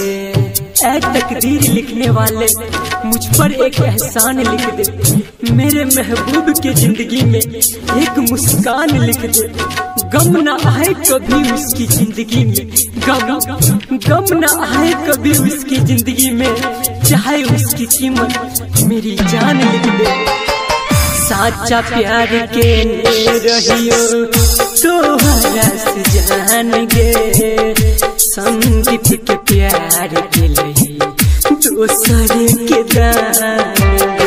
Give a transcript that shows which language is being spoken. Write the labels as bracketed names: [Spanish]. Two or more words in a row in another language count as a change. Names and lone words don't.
[Hindi] ऐ तकदीर लिखने वाले मुझ पर एक एहसान लिख दे, मेरे महबूब के जिंदगी में एक मुस्कान लिख दे। गम न आए कभी उसकी जिंदगी में, गम न आए कभी उसकी जिंदगी में, चाहे उसकी कीमत मेरी जान लिख दे। [Angika] साचा प्यार के रहियो तोहरा से जान गे, संदीप के प्यार के लही दूसरे के दान गे।